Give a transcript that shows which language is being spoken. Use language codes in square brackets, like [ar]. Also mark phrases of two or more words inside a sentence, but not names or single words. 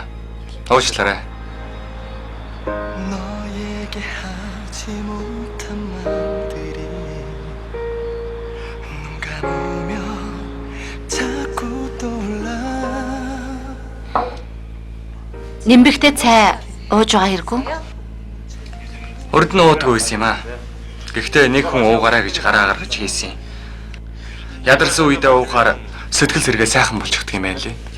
[mn] Уучлаарай. [ko] 너에게 하지 못한 말들이 눈 감으면 자꾸 떠올라. [mn] Нимбэгтэй цай ууж байгаа хэрэггүй. Урд нь уудгүй байсан юм аа. Гэхдээ нэг хүн уугаараа гэж гараа гаргаж хийсэн. Ядарсан үедээ уухаар сэтгэл сэргээ сайхан болчихдөг юм байна лээ.